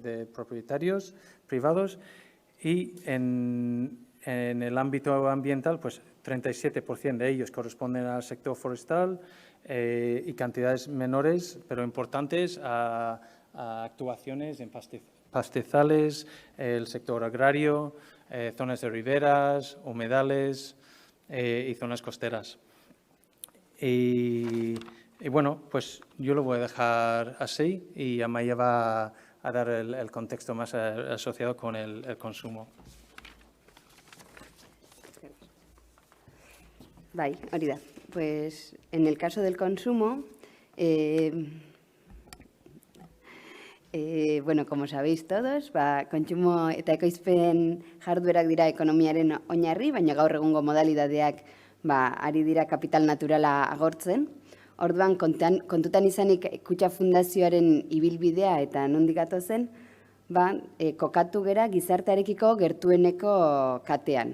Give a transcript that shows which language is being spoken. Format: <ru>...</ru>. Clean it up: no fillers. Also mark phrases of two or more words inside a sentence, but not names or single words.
<es>de propietarios privados y en el ámbito ambiental pues 37% de ellos corresponden al sector forestal y cantidades menores pero importantes a actuaciones en pastizales, el sector agrario, zonas de riberas, humedales y zonas costeras. Y bueno, pues yo lo voy a dejar así y Amaia va a dar el contexto más asociado con el consumo.</es> <eu>Bai, hori da.</eu> <es>Pues en el caso del consumo, bueno, como sabéis todos,</es> <eu>kontsumo eta ekoizpen jarduerak dira ekonomiaren oinarri, baina gaur egungo modalidadeak ari dira kapital naturala agortzen. Orduan, kontutan izanik Kutxa Fundazioaren ibilbidea eta nondik gatozen, kokatu gera gizartearekiko gertueneko katean.</eu>